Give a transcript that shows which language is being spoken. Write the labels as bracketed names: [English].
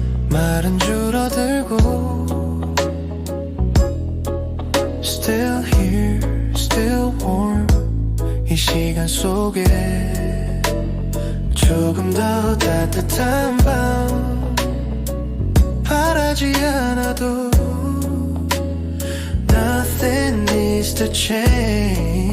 [Korean] 말은 줄어들고 [English] Still here, still warm. [Korean] 이 시간 속에 조금 더 따뜻한 밤. 바라지 않아도 [English] Nothing needs to change.